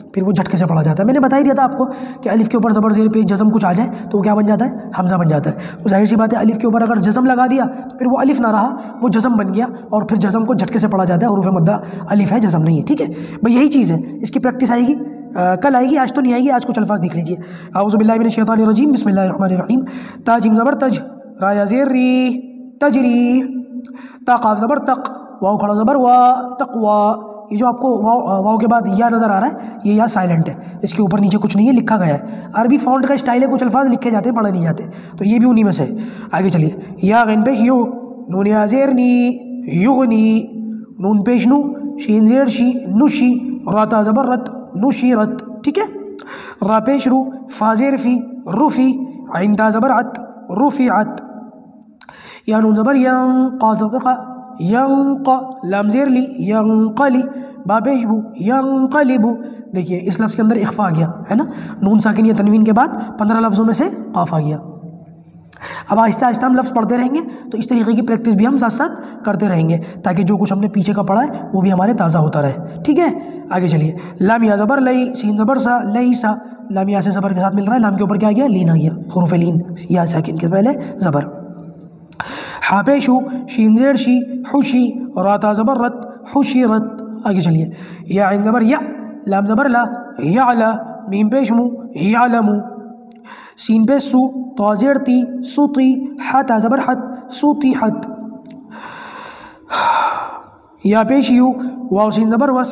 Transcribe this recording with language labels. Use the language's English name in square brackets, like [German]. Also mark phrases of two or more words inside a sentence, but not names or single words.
[Urdu] پھر وہ جھٹکے سے پڑھا جاتا ہے۔ میں نے بتا ہی دیا تھا آپ کو کہ الف کے اوپر زبر زیر پیش جزم کچھ آ جائے تو وہ کیا بن جاتا ہے؟ حمزہ بن جاتا ہے۔ تو ظاہر سی بات ہے الف کے اوپر اگر جزم لگا دیا تو پھر وہ الف نہ رہا، وہ جزم بن گیا، اور پھر جزم کو جھٹکے سے پڑھا جاتا ہے۔ حروف مدہ الف ہے، جزم نہیں ہے، ٹھیک ہے بھائی، یہی چیز ہے۔ اس کی پریکٹس آئے گی، کل آئے گی، آج تو نہیں آئے گی۔ آج کچھ الفاظ دیکھ لیجیے۔ [Arabic] اعوذ باللہ من الشیطان الرجیم، بسم اللہ الرحمن الرحیم۔ [Urdu] تا جیم زبر تج، را یا زیر ری، تجری۔ تا قاف زبر تق، واو کھڑا زبر وا، تقوا۔ یہ جو آپ کو واو کے بعد یا نظر آ رہا ہے، یہ یا سائلنٹ ہے، اس کے اوپر نیچے کچھ نہیں ہے، لکھا گیا ہے۔ عربی فونٹ کا اسٹائل ہے، کچھ الفاظ لکھے جاتے ہیں پڑھے نہیں جاتے، تو یہ بھی انہی میں سے ہے۔ آگے چلیے، یا غین پیش یو، نون یا زیر نی، یغنی۔ نون پیش نو، شین زیر شی، نشی۔ را تا زبر رت، نشیرت، ٹھیک ہے۔ را پیش رو، فا زیر فی، رفی۔ عین تا زبر عت، رفعت۔ یا نون زبر ین، قا زبر قا، ینق۔ لام زیر لی، ینقلی۔ با پیش بو، ینقلبو۔ دیکھیے اس لفظ کے اندر اخفا آ گیا ہے نا، نون ساکن یا تنوین کے بعد 15 لفظوں میں سے قاف آ گیا۔ اب آہستہ آہستہ ہم لفظ پڑھتے رہیں گے تو اس طریقے کی پریکٹس بھی ہم ساتھ ساتھ کرتے رہیں گے، تاکہ جو کچھ ہم نے پیچھے کا پڑھا ہے وہ بھی ہمارے تازہ ہوتا رہے، ٹھیک ہے۔ آگے چلیے، لام یا زبر لئی، سین زبر سا، لئی سا۔ لام یا سے زبر کے ساتھ مل رہا ہے، لام کے اوپر کیا گیا؟ لین آ گیا، حروف لین، یا ساکن کے پہلے زبر۔ ہا پیش ہو، شین زیر شی، خوشی۔ را تا زبر رت، خوشیرت۔ آگے چلیے، یا عین زبر یا، لام زبر لا، یعلا۔ میم پیش مو، یعلمو۔ سین پیش سو، تو زیر تی، سوتی۔ حا تا زبر حت، سوتیحت۔ یا پیش یو، واو سین زبر وس۔